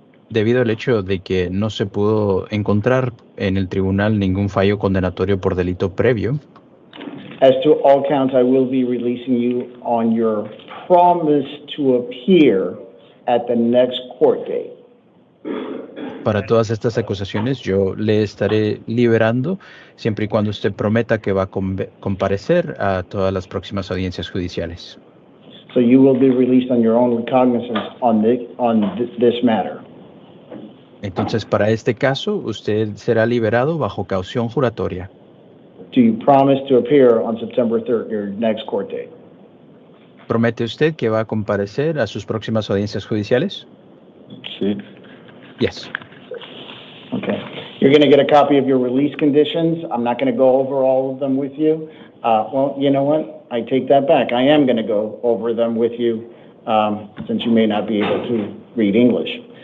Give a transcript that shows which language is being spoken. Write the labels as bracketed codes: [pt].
[es] Debido al hecho de que no se pudo encontrar en el tribunal ningún fallo condenatorio por delito previo. [en] As to all counts, I will be releasing you on your promise to appear at the next court date. [es] Para todas estas acusaciones, yo le estaré liberando siempre y cuando usted prometa que va a comparecer a todas las próximas audiencias judiciales. [en] So you will be released on your own recognizance on this matter. [es] Entonces, para este caso, usted será liberado bajo caución juratoria. [en] Do you promise to appear on September 3rd, your next court date? [es] ¿Promete usted que va a comparecer a sus próximas audiencias judiciales? Sí. [en] Yes. Okay. You're going to get a copy of your release conditions. I'm not going to go over all of them with you. Well, you know what? I take that back. I am going to go over them with you since you may not be able to read English.